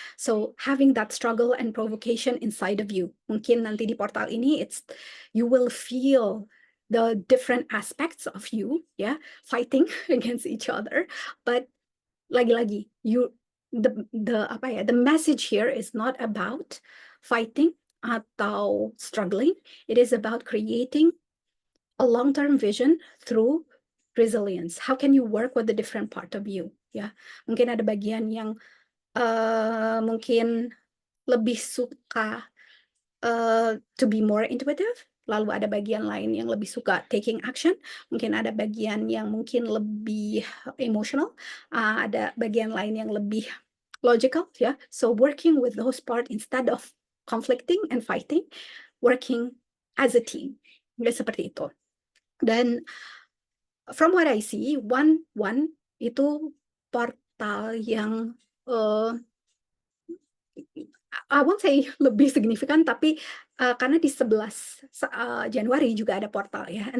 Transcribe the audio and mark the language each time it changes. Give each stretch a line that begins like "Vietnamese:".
English: So having that struggle and provocation inside of you.
Indonesian: Mungkin nanti di portal ini,
English: you will feel the different aspects of you, ya, fighting against each other, but lagi-lagi the message here is not about fighting atau struggling. It is about creating a long-term vision through resilience. How can you work with the different part of you?
Indonesian: Ya, mungkin ada bagian yang mungkin lebih suka
English: to be more intuitive.
Indonesian: Lalu ada bagian lain yang lebih suka
English: taking action,
Indonesian: mungkin ada bagian yang mungkin lebih emotional, ada bagian lain yang lebih logical, ya.
English: So working with those part instead of conflicting and fighting, working as a team, ya,
Indonesian: seperti itu. Dan
English: from what I see,
Indonesian: 1-1 itu portal yang
English: I won't say
Indonesian: lebih signifikan, tapi karena di 11 Januari juga ada portal, ya.